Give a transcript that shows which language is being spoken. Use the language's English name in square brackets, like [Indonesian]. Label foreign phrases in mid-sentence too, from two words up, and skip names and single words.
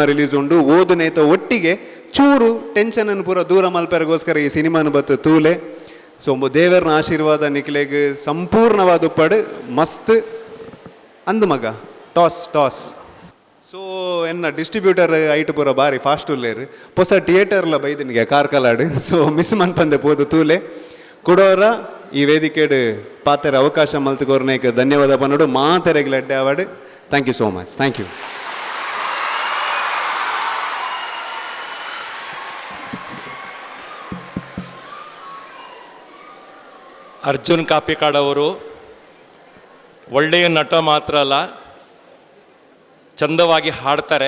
[Tulu] ರಿಲೀಸ್ ಉಂಡು ಓದುನೇತ ಒಟ್ಟಿಗೆ ಚೂರು ಟೆನ್ಷನ್ ಪೂರ ದೂರ ಮಲ್ಪರಿಗೋಸ್ಕರ ಈ ಸಿನಿಮಾನು ಬತ್ತು ತೂಲೆ ಸೊ ದೇವರನ ಆಶೀರ್ವಾದ ನಿಕ್ಲೆಗೆ ಸಂಪೂರ್ಣವಾದ ಪಡು ಮಸ್ತ್ ಅಂದು ಮಗ ಟಾಸ್ ಟಾಸ್ ಸೊ ಎನ್ನ ಡಿಸ್ಟ್ರಿಬ್ಯೂಟರ್ ಐಟ್ ಪೂರ ಬಾರಿ ಫಾಸ್ಟ್ ಉಲ್ಲೇರು ಹೊಸ ಥಿಯೇಟರ್ಲ ಬೈದಿನಿಗೆ ಕಾರ್ಕಲಾಡು ಸೊ ಮಿಸ್ ಮನ್ಪಂದೆ ಪೋದು ತೂಲೆ ಕೊಡೋರ ಈ ವೇದಿಕೆಡು ಪಾತೆರ ಅವಕಾಶ ಮಲ್ತುಕೋರ್ನೇಕ ಧನ್ಯವಾದ ಪನ್ನೋಡು ಮಾತೆರೆಗೆ ಲಡ್ಡೆ ಅವಾರ್ಡ್ [English] thank you so much thank you [Kannada] ಅರ್ಜುನ್ ಕಾಪಿಕಾಡ್ ಅವರು ಒಳ್ಳೆಯ ನಟ ಮಾತ್ರ ಅಲ್ಲ ಚಂದವಾಗಿ ಹಾಡ್ತಾರೆ.